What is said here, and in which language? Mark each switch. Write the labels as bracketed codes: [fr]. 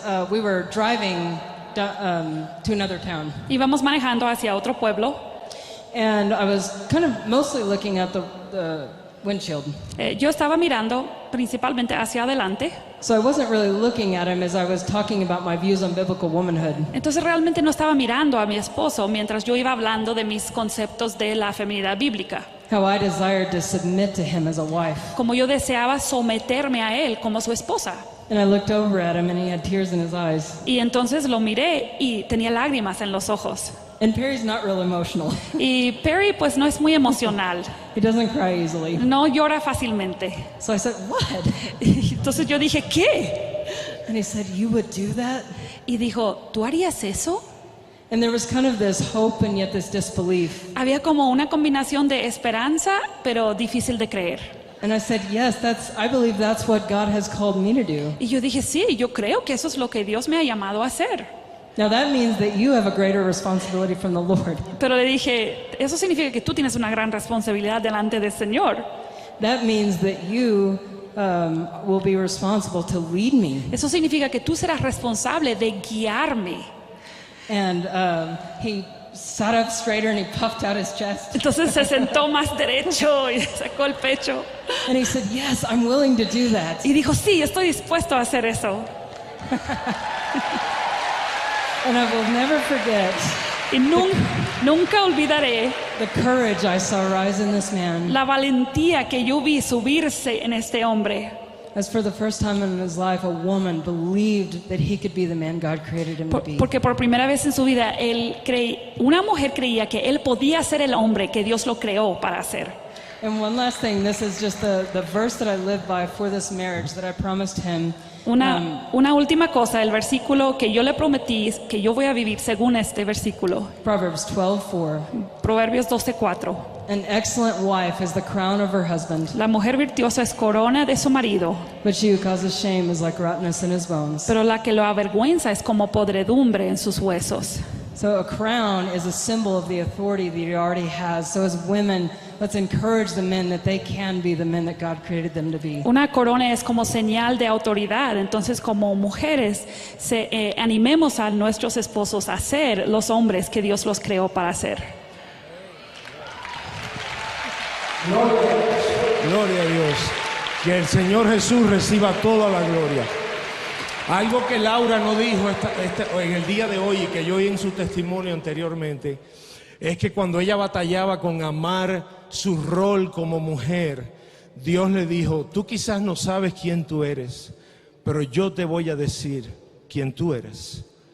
[en] we were driving to another town, [es] íbamos manejando hacia otro pueblo. [en] and I was kind of mostly looking at the windshield. [es] Yo estaba mirando principalmente hacia adelante. [en] So I wasn't really looking at him as I was talking about my views on biblical womanhood. [es] Entonces realmente no estaba mirando a mi esposo mientras yo iba hablando de mis conceptos de la feminidad bíblica. [en] How I desired to submit to him as a wife. [es] Como yo deseaba someterme a él como su esposa. [en] And I looked over at him and he had tears in his eyes. [es] Y entonces lo miré y tenía lágrimas en los ojos. [en] And Perry's not real emotional. [es] Y Perry pues no es muy emocional, [en] He doesn't cry easily. [es] no llora fácilmente. [en] So I said, "What?" [es] Y entonces yo dije, ¿qué? [en] And he said, "You would do that?" [es] Y dijo, ¿tú harías eso? [en] And there was kind of this hope and yet this disbelief. [es] Había como una combinación de esperanza, pero difícil de creer. [en] And I said, yes, I believe that's what God has called me to do. [es] Y yo dije, sí, yo creo que eso es lo que Dios me ha llamado a hacer. [en] Now that means that you have a greater responsibility from the Lord. [es] Pero le dije, eso significa que tú tienes una gran responsabilidad delante del Señor. [en] That means that you will be responsible to lead me. [es] Eso significa que tú serás responsable de guiarme. [en] And he sat up straighter and he puffed out his chest. [es] Entonces se sentó más derecho y sacó el pecho. [en] And he said, yes, I'm willing to do that. [es] Y dijo, sí, estoy dispuesto a hacer eso. [en] And I will never forget [es] Y nunca olvidaré [en] the courage I saw rise in this man. [es] la valentía que yo vi subirse en este hombre. [en] As for the first time in his life, a woman believed that he could be the man God created him to be. [es] Porque por primera vez en su vida una mujer creía que él podía ser el hombre que Dios lo creó para ser. [en] And one last thing, this is just the verse that I live by for this marriage that I promised him. [es] Una última cosa, el versículo que yo le prometí que yo voy a vivir según este versículo. [en] Proverbs 12:4. [es] Proverbios 12:4. [en] An excellent wife is the crown of her husband, [es] La mujer virtuosa es corona de su marido, [en] but she who causes shame is like rottenness in his bones. [es] pero la que lo avergüenza es como podredumbre en sus huesos. [en] So a crown is a symbol of the authority that he already has. So as women, let's encourage the men that they can be the men that God created them to be. [es] Una corona es como señal de autoridad, entonces como mujeres animemos a nuestros esposos a ser los hombres que Dios los creó para ser. Gloria a Dios. Que el Señor Jesús reciba toda la gloria. Algo que Laura no dijo en el día de hoy y que yo oí en su testimonio anteriormente, es que cuando ella batallaba con amar su rol como mujer, Dios le dijo, tú quizás no sabes quién tú eres, pero yo te voy a decir quién tú eres.